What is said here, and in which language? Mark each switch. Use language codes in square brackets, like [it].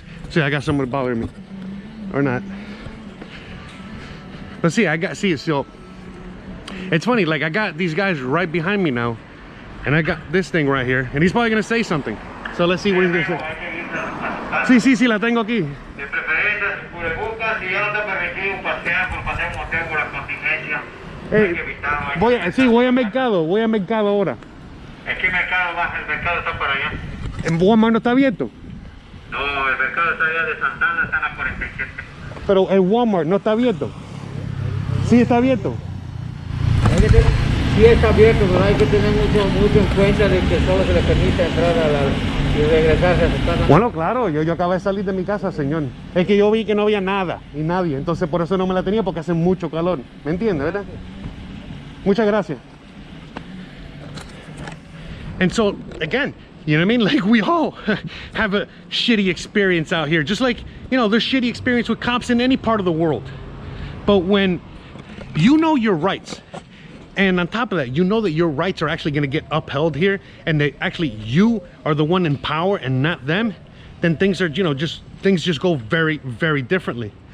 [en] See, I got someone bothering me, or not. But see, so it's funny, like I got these guys right behind me now, and I got this thing right here, and he's probably gonna say something. So let's see what he's gonna say. [es] Sí, sí, sí, la tengo aquí. De preferencia, sin cubrebocas, si ya no está permitido pasear por un motel por la contingencia. Hay que evitarlo. Sí, voy a mercado ahora. ¿En qué mercado vas? El mercado está por allá. ¿En Walmart no está abierto? No, el mercado está allá de Santana, está en la 47. Pero el Walmart no está abierto. Sí está abierto. Sí está abierto, pero hay que tener mucho en cuenta de que solo se le permite entrar y regresarse a su casa. Bueno, claro, yo acabo de salir de mi casa, señor. Es que yo vi que no había nada y nadie, entonces por eso no me la tenía, porque hace mucho calor. ¿Me entiende, verdad? Muchas gracias. [en] And so, again, you know what I mean? Like, we all have a shitty experience out here. Just like, you know, there's shitty experience with cops in any part of the world. But when you know your rights, and on top of that, you know that your rights are actually going to get upheld here, and that actually you are the one in power and not them, then things are, you know, things just go very, very differently.